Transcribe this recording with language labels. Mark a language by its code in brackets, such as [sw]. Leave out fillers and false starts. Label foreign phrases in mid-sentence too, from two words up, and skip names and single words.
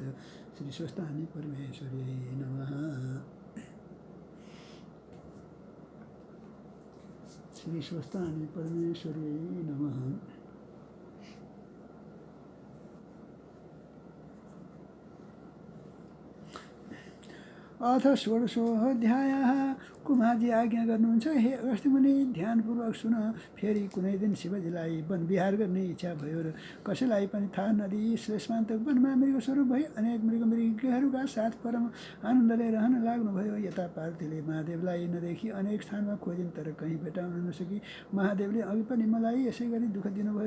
[sa] श्रीस्वस्थानि परमेश्वरे नमः। श्री स्वस्थानि परमेश्वरे नमः। अथ षोडशोऽध्यायः। [ne] कुमारजी आज्ञा गर्नुहुन्छ, हे अगस्त्य मुनि ध्यानपूर्वक सुन। फेरि कुनै दिन शिवजीलाई वन विहार गर्ने इच्छा भयो र कसैलाई पनि थाहा नदिई श्लेषमान्तक वनमा मृगस्वरूप भई अनेक मृगमृगहरूका साथ परम आनन्दले रहन लाग्नुभयो। यता पार्वतीले महादेवलाई नदेखि अनेक स्थानमा खोजिन् तर कहीँ भेटाउन नसकी महादेवले अघि पनि मलाई यसै गरी दुःख दिनुभयो।